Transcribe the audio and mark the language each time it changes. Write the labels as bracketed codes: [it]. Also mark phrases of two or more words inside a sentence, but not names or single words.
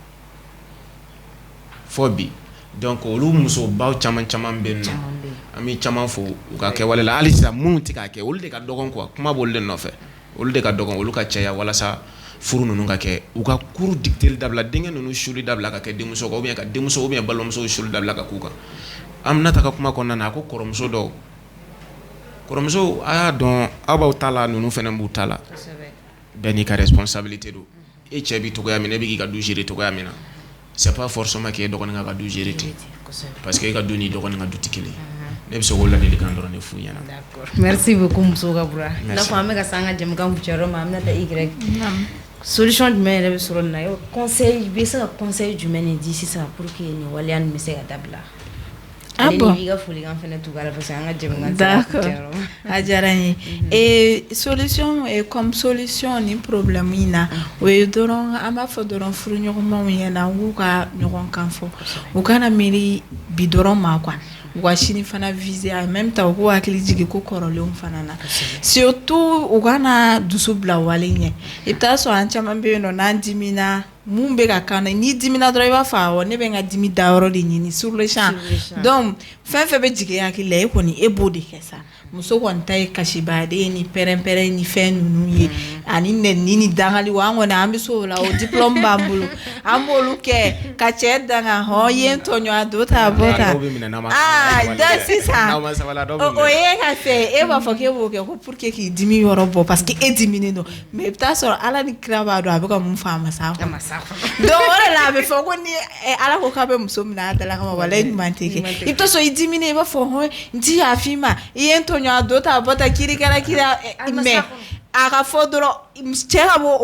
[bm] fɔ bi donc olu musobaw caman bɛ yen nɔ an bɛ caman fo u ka kɛwale la hali sisan minnu tɛ k'a kɛ olu de ka dɔgɔn quoi kuma b'olu de nɔfɛ olu de ka dɔgɔn olu ka caya walasa furu ninnu ka kɛ u ka [fr] cours dictée [bm] dabila denkɛ ninnu suli dabila ka kɛ denmuso kan [fr] ou bien [bm] ka denmuso [fr] ou bien [bm] balimamuso suli dabila ka k'u kan an bɛna ta ka kuma kɔnɔna na a ko kɔrɔmuso dɔw kɔrɔmuso a y'a dɔn aw b'aw ta la ninnu fana b'u ta la bɛɛ n'i ka responsabilité don e cɛ bi togoya min na e bɛ k'i ka du gérer togoya min na [fr] c'est pas forcément [bm] k'e dɔgɔnin ka du gérer ten [fr] parce que [bm] e ka du ni dɔgɔnin ka du tɛ kelen ne bɛ se k'o ladilikan dɔrɔn de f'u ɲɛna. [fr] Merci beaucoup [bm] muso ka bura i n'a fɔ an bɛ ka se an ka jɛmukan kuncɛ yɔrɔ ma an bɛna taa Y solution jumɛn yɛrɛ bɛ sɔrɔ nin na conseil bɛ se ka conseil jumɛn de di sisan [fr] pour que [bm] nin waleya nin bɛ se ka dabila bon i ka folikan fana tugu a la [fr] parce que [bm] an ka jɛmukan d'accord a diyara n ye [fr] solution comme solution [bm] ni problème in na o ye dɔrɔn an b'a fɔ dɔrɔn furuɲɔgɔnmaw ɲɛna u k'u ka ɲɔgɔn kan fɔ u kana miiri bi dɔrɔn ma quoi u ka sini fana [fr] viser en même temps [bm] u k'u hakili jigin ko kɔrɔlenw fana na surtout u kana dusu bila wale ɲɛ i bɛ taa sɔrɔ an caman bɛ yen nɔ n'an dimina mun bɛ ka kan na n'i dimina dɔrɔn i b'a fɔ awɔ ne bɛ n ka dimi dayɔrɔ de ɲini [fr] sur le champ [bm] donc fɛn fɛn bɛ jigin hakili la e kɔni e b'o de kɛ sa muso kɔni ta ye kasibaden ye ni pɛrɛn-pɛrɛn ni fɛn ninnu ye ani nɛni ni dangali wa an kɔni an bɛ so o la o diplôme b'an bolo an b'olu kɛ ka cɛ danga hɔn ye n tɔɲɔ a do ta bɔ ta donc sisan o ye ka fɛ e b'a fɔ k'e b'o kɛ ko [fr] pour que [bm] k'i dimi yɔrɔ bɔ [fr] parce que [bm] e diminen don mais i bɛ taa sɔrɔ ala ni kira b'a dɔn a bɛ ka mun fɔ a ma s'a kɔnɔ donc o de la a bɛ fɔ ko ni ala ko k'a bɛ muso minɛ a dala kama walayi ɲuman tɛ kɛ i bɛ taa sɔrɔ i diminen i b'a fɔ hɔn n ti yafa i ma i ye n tɔɲɔ a do ta bɔ ta kiri mais a ka fɔ dɔrɔn cɛ ka bɔ o